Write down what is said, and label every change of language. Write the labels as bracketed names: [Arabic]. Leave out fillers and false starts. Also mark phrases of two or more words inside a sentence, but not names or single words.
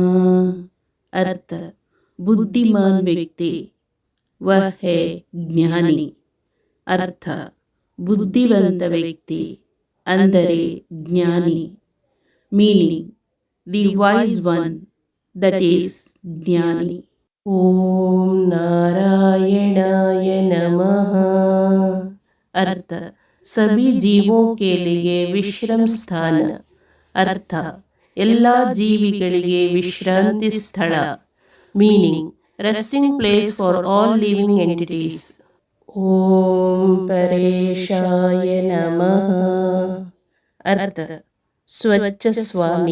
[Hindi] अर्थ बुद्धिमान व्यक्ति, वह है ज्ञानी. [Kannada] ಅರ್ಥ ಬುದ್ಧಿವಂತ ವ್ಯಕ್ತಿ ಅಂದರೆ ಜ್ಞಾನಿ. [English] meaning the wise one, that is ಜ್ಞಾನಿ. [Sanskrit] ಓಂ ನಾರಾಯಣಾಯ ನಮಃ. [Hindi] अर्थ सभी जीवों के लिए विश्राम स्थान. [Kannada] अर्थ ಎಲ್ಲ ಜೀವಿಗಳಿಗೆ ವಿಶ್ರಾಂತಿ ಸ್ಥಳ. [English] meaning resting place for all living entities. [Sanskrit] ಓಂ ಪರೇಶಾಯ ನಮಃ. [Kannada] ಅರ್ಥ ಸ್ವಚ್ಛ ಸ್ವಾಮಿ.